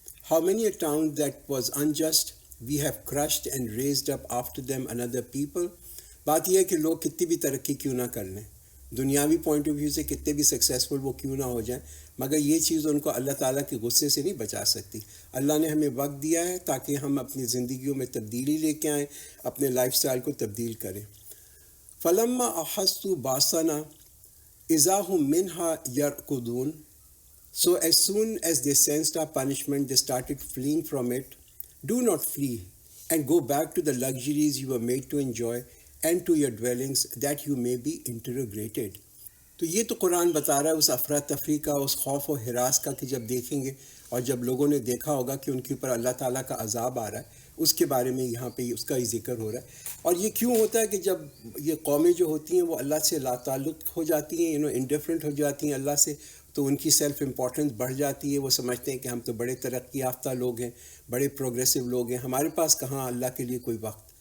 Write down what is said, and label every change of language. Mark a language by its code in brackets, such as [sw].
[en] How many a town that was unjust we have crushed and raised up after them another people. [ur] بات یہ ہے کہ لوگ کتنی بھی ترقی کیوں نہ کر لیں، دنیاوی [en] point of view [ur] سے کتنے بھی سکسیزفل وہ کیوں نہ ہو جائیں، مگر یہ چیز ان کو اللہ تعالیٰ کے غصے سے نہیں بچا سکتی. اللہ نے ہمیں وقت دیا ہے تاکہ ہم اپنی زندگیوں میں تبدیلی لے کے آئیں، اپنے لائف سٹائل کو تبدیل کریں. [ar] فَلَمَّا أَحَسُّوا بَأْسَنَا إِذَا هُمْ مِنْهَا يَرْكُضُونَ. [en] So as soon as they sensed our punishment, they started fleeing from it. Do not flee and go back to the luxuries you were made to enjoy and to your dwellings that you may be interrogated. [ur] تو یہ تو قرآن بتا رہا ہے اس افراتفری کا، اس خوف و ہراس کا، کہ جب دیکھیں گے اور جب لوگوں نے دیکھا ہوگا کہ ان کے اوپر اللہ تعالیٰ کا عذاب آ رہا ہے، اس کے بارے میں یہاں پہ اس کا ہی ذکر ہو رہا ہے. اور یہ کیوں ہوتا ہے کہ جب یہ قومیں جو ہوتی ہیں وہ اللہ سے لا تعلق ہو جاتی ہیں، انڈیفرنٹ ہو جاتی ہیں اللہ سے، تو ان کی سیلف امپورٹنس بڑھ جاتی ہے. وہ سمجھتے ہیں کہ ہم تو بڑے ترقی یافتہ لوگ ہیں، بڑے پروگریسو لوگ ہیں، ہمارے پاس کہاں اللہ کے لیے کوئی وقت.